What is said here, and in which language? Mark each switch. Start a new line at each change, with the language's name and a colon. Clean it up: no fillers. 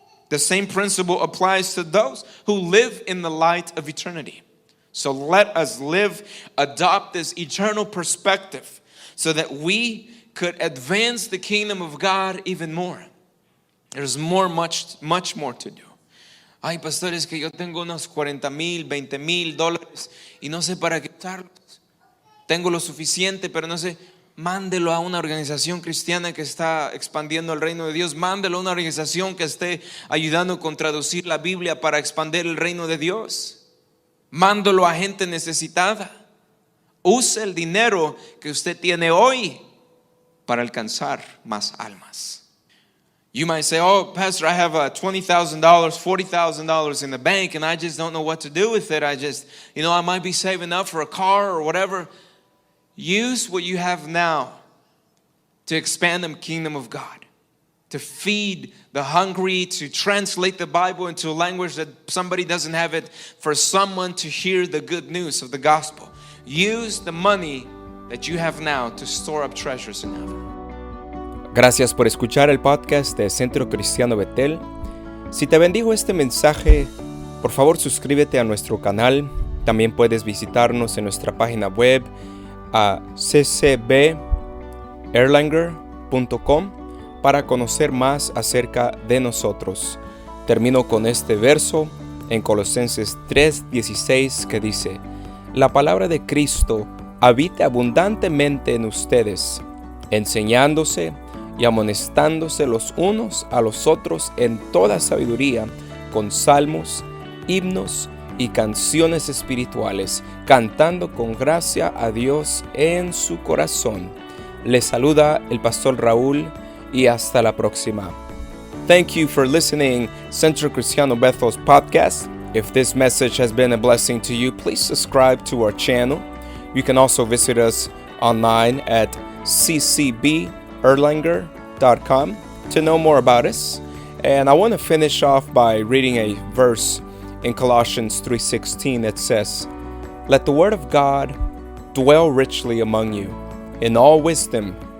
English: The same principle applies to those who live in the light of eternity. So let us adopt this eternal perspective so that we could advance the kingdom of God even more. There's much more to do.
Spanish: Ay, pastor, es que yo tengo unos $40,000, $20,000 y no sé para qué usarlos. Tengo lo suficiente, pero no sé. Mándelo a una organización cristiana que está expandiendo el reino de Dios. Mándelo a una organización que esté ayudando con traducir la Biblia para expandir el reino de Dios. Mándelo a gente necesitada. Use el dinero que usted tiene hoy para alcanzar más almas.
English: You might say, oh, Pastor, I have $20,000, $40,000 in the bank and I just don't know what to do with it. I might be saving up for a car or whatever. Use what you have now to expand the kingdom of God, to feed the hungry, to translate the Bible into a language that somebody doesn't have it, for someone to hear the good news of the gospel. Use the money that you have now to store up treasures in heaven.
Spanish: Gracias por escuchar el podcast de Centro Cristiano Betel. Si te bendijo este mensaje, por favor suscríbete a nuestro canal. También puedes visitarnos en nuestra página web a ccberlanger.com para conocer más acerca de nosotros. Termino con este verso en Colosenses 3:16 que dice: la palabra de Cristo habite abundantemente en ustedes, enseñándose y amonestándose los unos a los otros en toda sabiduría, con salmos, himnos y canciones espirituales, cantando con gracia a Dios en su corazón. Les saluda el pastor Raúl y hasta la próxima.
English: Thank you for listening Centro Cristiano Bethel's podcast. If this message has been a blessing to you, please subscribe to our channel. You can also visit us online at ccberlanger.com to know more about us. And I want to finish off by reading a verse in Colossians 3:16 that says, let the word of God dwell richly among you, in all wisdom,